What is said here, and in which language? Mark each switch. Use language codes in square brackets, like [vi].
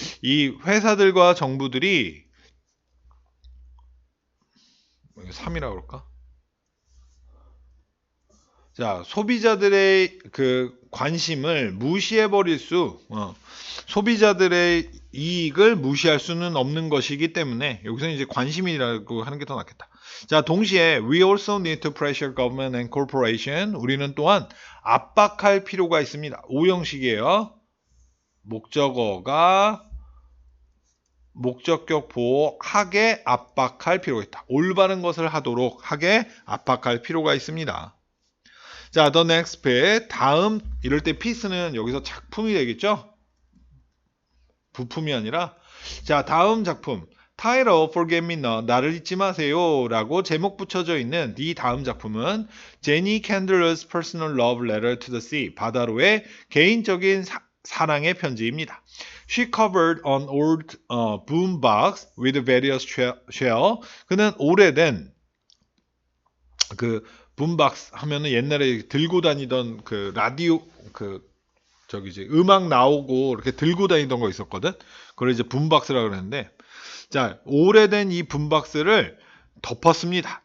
[ko] 이 회사들과 정부들이 3이라고 그럴까? 자, 소비자들의 그 관심을 무시해 버릴 소비자들의 이익을 무시할 수는 없는 것이기 때문에 여기서 이제 관심이라고 하는 게 더 낫겠다. [en] 자, 동시에 we also need to pressure government and corporation. [ko] 우리는 또한 압박할 필요가 있습니다. 오형식이에요. 목적어가 목적격 보호하게 압박할 필요가 있다. 올바른 것을 하도록 하게 압박할 필요가 있습니다. [en] 자, the next bit. [ko] 다음, 이럴 때 piece는 여기서 작품이 되겠죠? 부품이 아니라. 자, 다음 작품. [en] Title, Forget Me Not, [ko] 나를 잊지 마세요 라고 제목 붙여져 있는 이 다음 작품은 제니 캔들러's [en] personal love letter to the sea, [ko] 바다로의 개인적인 사랑의 편지입니다. [en] She covered an old boombox with various shell. [ko] 그는 오래된 그 붐박스 하면은 옛날에 들고 다니던 그 라디오 음악 나오고 이렇게 들고 다니던 거 있었거든. 그걸 이제 붐박스라 그러는데 자, 오래된 이 붐박스를 덮었습니다.